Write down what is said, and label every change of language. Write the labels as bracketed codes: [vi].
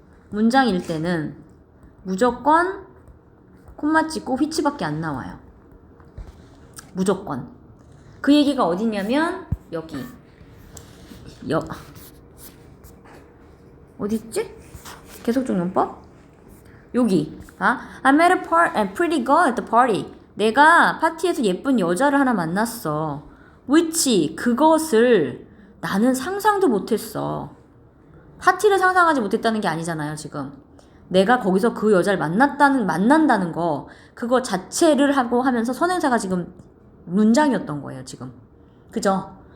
[ko] 문장일 때는 무조건 콤마 찍고 which밖에 안 나와요. 무조건. 그 얘기가 어디냐면 여기 어디 있지? 계속적 용법? 여기. [en] I met a pretty girl at the party. [ko] 내가 파티에서 예쁜 여자를 하나 만났어. which 그것을 나는 상상도 못했어. 파티를 상상하지 못했다는 게 아니잖아요, 지금. 내가 거기서 그 여자를 만난다는 거 그거 자체를 하고 하면서 선행사가 지금 문장이었던 거예요, 지금. 그죠?